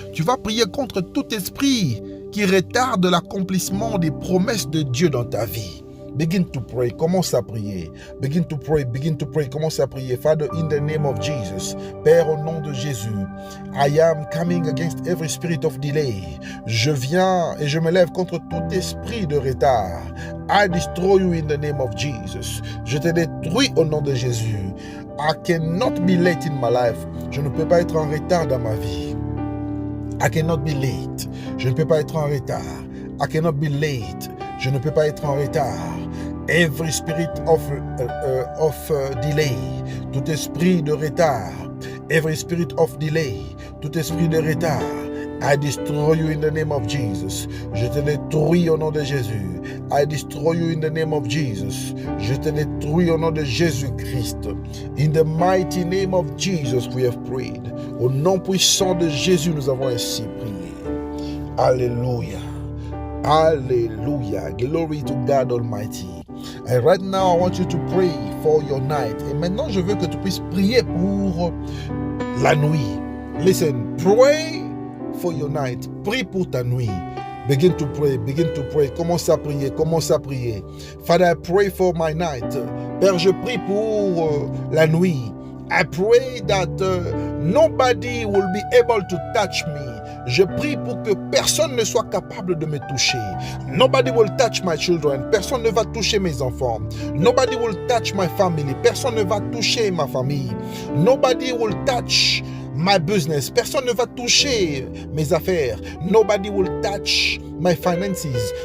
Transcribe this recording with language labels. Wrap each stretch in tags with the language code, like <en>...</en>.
<fr>Tu vas prier contre tout esprit qui retarde l'accomplissement des promesses de Dieu dans ta vie.</fr> <en>Begin to pray.</en> <fr>Commence à prier.</fr> <en>Begin to pray. Begin to pray. Commence à prier. Father, in the name of Jesus.</en> <fr>Père, au nom de Jésus.</fr> <en>I am coming against every spirit of delay.</en> <fr>Je viens et je me lève contre tout esprit de retard.</fr> <en>I destroy you in the name of Jesus.</en> <fr>Je te détruis au nom de Jésus.</fr> <en>I cannot be late in my life.</en> <fr>Je ne peux pas être en retard dans ma vie.</fr> <en>I cannot be late.</en> <fr>Je ne peux pas être en retard.</fr> <en>I cannot be late.</en> <fr>Je ne peux pas être en retard.</fr> <en>Every spirit of delay,</en> <fr>tout esprit de retard,</fr> <en>Every spirit of delay,</en> <fr>tout esprit de retard,</fr> <en>I destroy you in the name of Jesus.</en> <fr>Je te détruis au nom de Jésus.</fr> <en>I destroy you in the name of Jesus.</en> <fr>Je te détruis au nom de Jésus-Christ.</fr> <en>In the mighty name of Jesus we have prayed.</en> <fr>Au nom puissant de Jésus nous avons ainsi prié.</fr> <en>Alléluia. Alléluia. Glory to God Almighty. And right now I want you to pray for your night.</en> <fr>Et maintenant je veux que tu puisses prier pour la nuit.</fr> <en>Listen, pray for your night.</en> <fr>Prie pour ta nuit.</fr> <en>Begin to pray, begin to pray.</en> <fr>Commence à prier, commence à prier.</fr> <en>Father, I pray for my night.</en> <fr>Père, je prie pour la nuit.</fr> <en>I pray that nobody will be able to touch me.</en> <fr>Je prie pour que personne ne soit capable de me toucher.</fr> <en>Nobody will touch my children.</en> <fr>Personne ne va toucher mes enfants.</fr> <en>Nobody will touch my family.</en> <fr>Personne ne va toucher ma famille.</fr> <en>Nobody will touch my business.</en> <fr>Personne ne va toucher mes affaires.</fr> <en>Nobody will touch my finances.</en>